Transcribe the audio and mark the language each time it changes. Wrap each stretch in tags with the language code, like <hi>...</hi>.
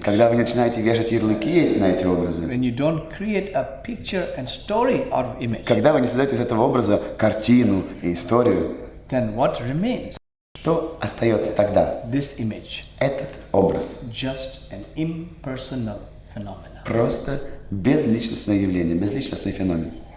<ru>когда вы не начинаете вешать ярлыки на эти образы,</ru> <en>when you don't create a picture and story out of image,</en> <ru>когда вы не создаете из этого образа картину и историю,</ru> <en>then what remains?</en> <ru>что остается тогда?</ru> <en>This image,</en> <ru>Этот образ.</ru> <en>just an impersonal phenomenon.</en> <ru>Просто безличностное явление, безличностный феномен.</ru>